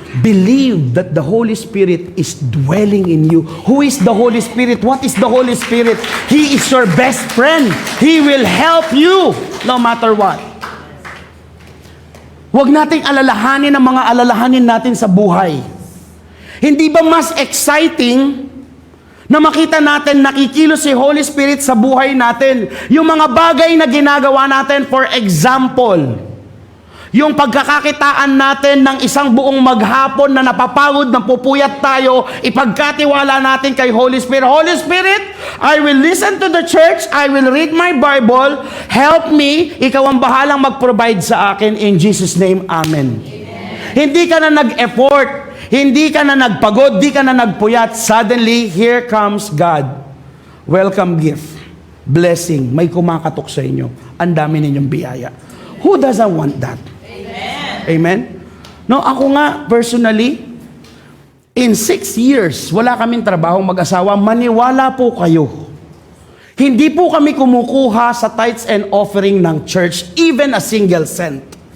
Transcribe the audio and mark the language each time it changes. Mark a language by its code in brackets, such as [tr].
[en] Believe that the Holy Spirit is dwelling in you. Who is the Holy Spirit? What is the Holy Spirit? He is your best friend. He will help you no matter what. [tl] Huwag nating alalahanin ang mga alalahanin natin sa buhay. Hindi ba mas exciting na makita natin nakikilos si Holy Spirit sa buhay natin? Yung mga bagay na ginagawa natin, [en] for example, [tl] yung pagkakakitaan natin ng isang buong maghapon na napapagod, napupuyat tayo, ipagkatiwala natin kay Holy Spirit. [en] Holy Spirit, I will listen to the church, I will read my Bible, help me, [tl] ikaw ang bahalang mag-provide sa akin, [en] in Jesus' name, Amen. [tl] Hindi ka na nag-effort, hindi ka na nagpagod, di ka na nagpuyat. [en] Suddenly, here comes God. Welcome gift. Blessing. [tl] May kumakatok sa inyo. Ang dami ninyong biyaya. [en] Who doesn't want that? Amen. Amen? No, ako nga, personally, in 6 years, [tl] wala kaming trabaho mag-asawa. Maniwala po kayo. Hindi po kami kumukuha sa tithes and offering ng church, [en] even a single cent.